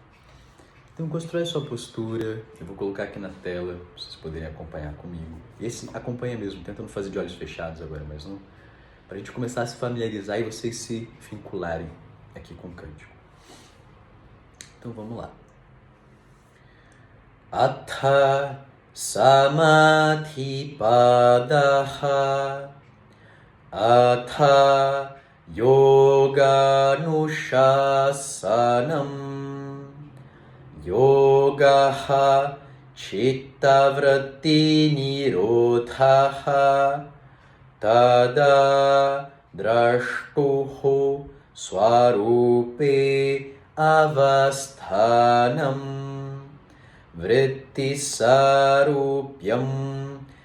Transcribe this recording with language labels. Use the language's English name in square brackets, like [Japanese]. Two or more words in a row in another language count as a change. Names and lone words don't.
[Portuguese] Então constrói sua postura, eu vou colocar aqui na tela, pra vocês poderem acompanhar comigo. Esse acompanha mesmo, tentando fazer de olhos fechados agora, mas não... Pra gente começar a se familiarizar e vocês se vincularem aqui com o cântico. Então vamos lá. [Sanskrit] अथ समाधि पादः अथ योग नुशासनम् योगः चित्त वृत्ति निरोधः तदा द्रष्टुः स्वरूपे अवस्थानम् वृत्ति सारूप्यम्